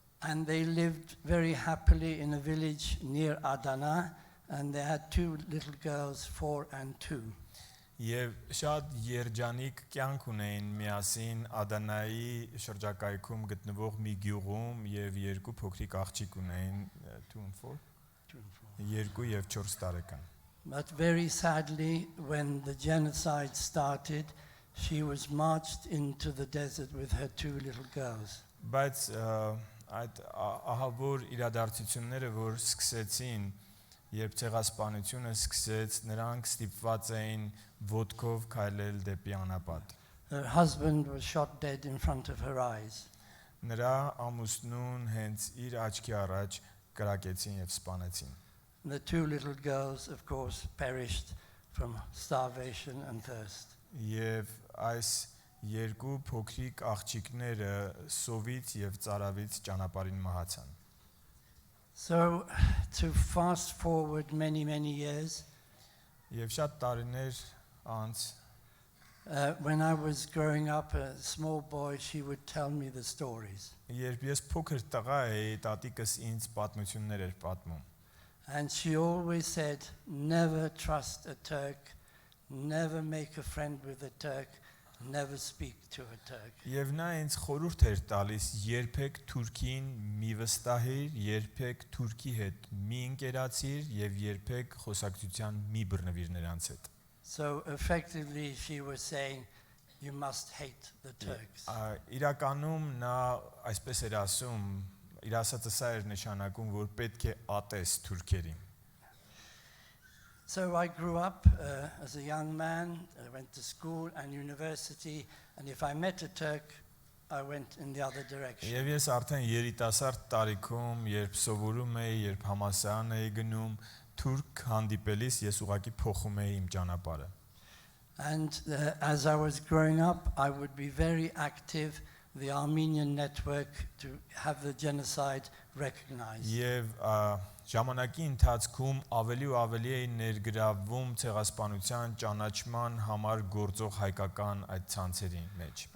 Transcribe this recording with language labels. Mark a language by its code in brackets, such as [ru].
[en] And they lived very happily in a village near Adana, and they had two little girls, 4 and 2. [hy] Եվ շատ երջանիկ կյանք ունեին միասին Ադանայի շրջակայքում գտնվող մի գյուղում եւ երկու փոքրիկ աղջիկ ունեին 2 and 4 2 եւ 4 տարեկան։ [en] But very sadly, when the genocide started, she was marched into the desert with her 2 little girls. [hy] Բայց այդ ահավոր իրադարձությունները, որ սկսեցին, երբ ցեղասպանությունը սկսեց, նրանք ստիպված էին ոտքով քայլել դեպի անապատ։ [en] Her husband was shot dead in front of her eyes. [hy] Նրա ամուսնուն հենց իր աչքի առաջ կրակեցին եւ սպանեցին։ [en] The 2 little girls, of course, perished from starvation and thirst. [hy] Եվ այս երկու փոքրիկ աղջիկները սովից եւ ծարավից ճանապարհին մահացան։ [en] So, to fast forward many years, [hy] Եվ շատ տարիներ անց [en] when I was growing up, a small boy, she would tell me the stories. [hy] երբ ես փոքր տղա էի, տատիկս ինձ պատմություններ էր պատմում։ [en] And she always said, never trust a Turk, never make a friend with a Turk, never speak to a Turk. [hy] Եվ նա ինձ խորհուրդ էր տալիս, երբեք թուրքին մի վստահիր, երբեք թուրքի հետ մի ընկերացիր եւ երբեք խոսակցության մի բռնվիր նրանց հետ։ [en] So effectively she was saying, you must hate the Turks. [hy] Իրականում նա այսպես էր ասում, իր ասածը սա էր նշանակում, որ պետք է ատես թուրքերին։ [en] So I grew up as a young man, I went to school and university, and if I met a Turk, I went in the other direction. [hy] Եվ ես արդեն երիտասարդ տարիքում, երբ սովորում էի, երբ համալսարան էի գնում, թուրք հանդիպելիս ես ուղղակի փոխում էի իմ ճանապարհը։ [en] And as I was growing up, I would be very active, the Armenian network, to have the genocide recognized. [hy] Եվ ժամանակի ընթացքում ավելի ու ավելի էի ներգրավվում ցեղասպանության ճանաչման համար գործող հայկական այդ ցանցերի մեջ։